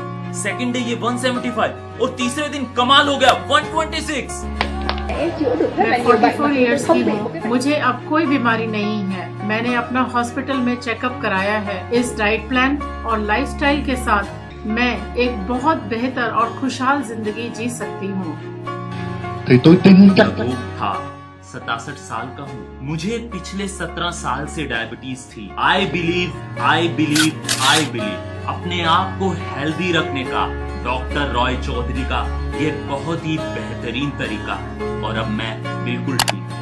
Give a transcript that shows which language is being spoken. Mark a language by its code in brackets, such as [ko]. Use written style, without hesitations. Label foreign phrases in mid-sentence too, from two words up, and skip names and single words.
[hi] सेकंड डे ये 175 और तीसरे दिन कमाल हो गया 126. मैं 44 इयर्स की हूँ. मुझे अब कोई बीमारी नहीं है. मैंने अपना हॉस्पिटल में चेकअप कराया है. इस डाइट प्लान और लाइफस्टाइल के साथ मैं एक बहुत बेहतर और खुशहाल जिंदगी जी सकती हूँ. [vi] Thì tôi tin chắc [hi] वो था 67 साल का हूँ. मुझे पिछले 17 साल से डायबिटीज थी. [en] I believe [hi] अपने आप को हेल्दी रखने का डॉक्टर रॉय चौधरी का ये बहुत ही बेहतरीन तरीका. और अब मैं बिल्कुल ठीक